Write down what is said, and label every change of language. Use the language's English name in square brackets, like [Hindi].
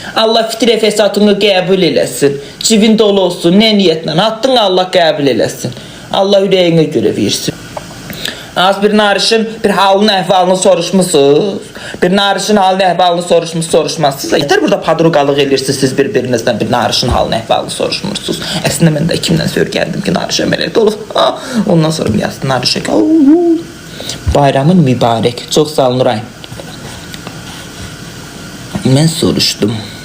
[Azerbaijani] Allah fitrə fəsadını qəbul eləsin. Cibin dolu olsun. Nə niyyətlə attın Allah qəbul eləsin. Allah ürəyinə görə versin. Az bir narışın bir halını əhvalını soruşmusunuz. Bir narışın halını əhvalını soruşmazsınız. Yeter burada padruqalıq edirsiniz siz bir-birinizdən bir narışın halını əhvalını soruşmursunuz. Əslində mən də kimdən söyləyəndim ki narış əməliyyat olub. Ondan sonra mı yazdı narışa? [Turkish] Bayramın mübarek. Çok sağ olun Nuray. Ben soruştum.